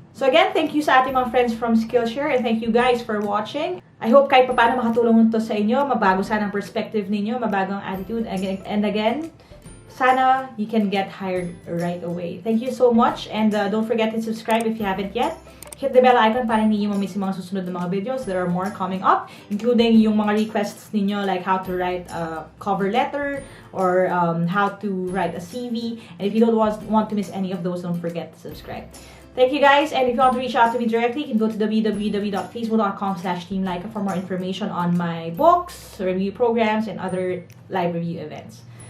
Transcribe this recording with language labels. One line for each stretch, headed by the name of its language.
English: So again, thank you
Filipino: sa ating mga
English: friends from Skillshare, and thank you guys for watching. I hope
Filipino: kahit paano makatulong ito sa inyo, mabago sana ang perspective ninyo, mabago ang attitude, and again, sana
English: you can get hired right away. Thank you so much, and don't forget to subscribe if you haven't yet. Hit the bell icon
Filipino: para hindi nyo mamiss yung mga susunod na mga videos.
English: There are more coming up, including
Filipino: yung mga requests ninyo,
English: like how to write a cover letter, or how to write a CV. And if you don't want to miss any of those, don't forget to subscribe. Thank you guys, and if you want to reach out to me directly, you can go to www.facebook.com/Team Lyqa for more information on my books, review programs, and other live review events.